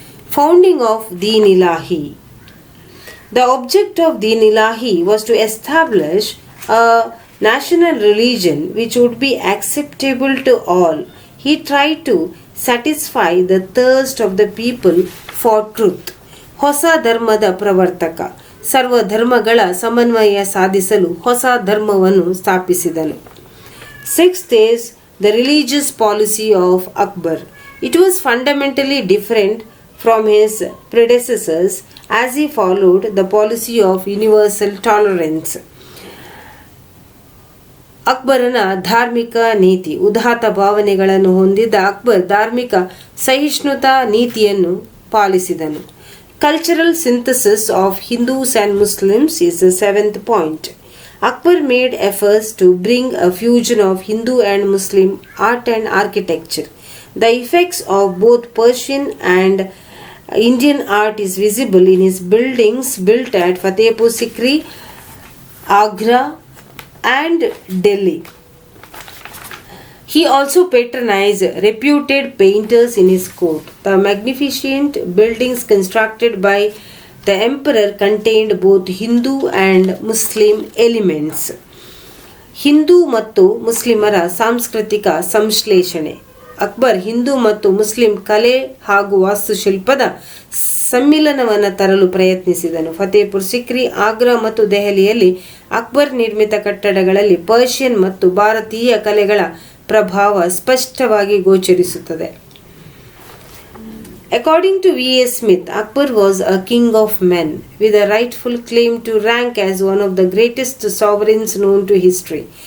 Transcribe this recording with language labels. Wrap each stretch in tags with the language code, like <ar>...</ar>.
<en>Founding of Deen Ilahi. The object of Deen Ilahi was to establish a national religion which would be acceptable to all. He tried to satisfy the thirst of the people for truth.</en> <kn>ಹೊಸ ಧರ್ಮದ ಪ್ರವರ್ತಕ. ಸರ್ವ ಧರ್ಮಗಳ ಸಮನ್ವಯ ಸಾಧಿಸಲು ಹೊಸ ಧರ್ಮವನ್ನು ಸ್ಥಾಪಿಸಿದನು.</kn> <en>Sixth is the religious policy of Akbar. It was fundamentally different from his predecessors as he followed the policy of universal tolerance.</en> <kn>ಅಕ್ಬರನ ಧಾರ್ಮಿಕ ನೀತಿ. ಉದಾತ್ತ ಭಾವನೆಗಳನ್ನು ಹೊಂದಿದ್ದ ಅಕ್ಬರ್ ಧಾರ್ಮಿಕ ಸಹಿಷ್ಣುತಾ ನೀತಿಯನ್ನು ಪಾಲಿಸಿದನು.</kn> <en>Cultural synthesis of Hindus and Muslims is the seventh point. Akbar made efforts to bring a fusion of Hindu and Muslim art and architecture. The effects of both Persian and Indian art is visible in his buildings built at Fatehpur Sikri, Agra and Delhi. He also patronized reputed painters in his court. The magnificent buildings constructed by The emperor contained both Hindu and Muslim elements.</en> <kn>Hindu ಮತ್ತು ಮುಸ್ಲಿಮರ ಸಾಂಸ್ಕೃತಿಕ ಸಂಶ್ಲೇಷಣೆ. ಅಕ್ಬರ್ ಹಿಂದೂ ಮತ್ತು Muslim ಕಲೆ ಹಾಗೂ ವಾಸ್ತುಶಿಲ್ಪದ ಸಮ್ಮಿಲನವನ್ನು ತರಲು ಪ್ರಯತ್ನಿಸಿದನು. ಫತೇಪುರ್ ಸಿಕ್ರಿ, ಆಗ್ರಾ ಮತ್ತು ದೆಹಲಿಯಲ್ಲಿ ಅಕ್ಬರ್ ನಿರ್ಮಿತ ಕಟ್ಟಡಗಳಲ್ಲಿ ಪರ್ಷಿಯನ್ ಮತ್ತು ಭಾರತೀಯ ಕಲೆಗಳ ಪ್ರಭಾವ ಸ್ಪಷ್ಟವಾಗಿ ಗೋಚರಿಸುತ್ತದೆ.</kn> <en>According to V.S. Smith, Akbar was a king of men with a rightful claim to rank as one of the greatest sovereigns known to history.</en>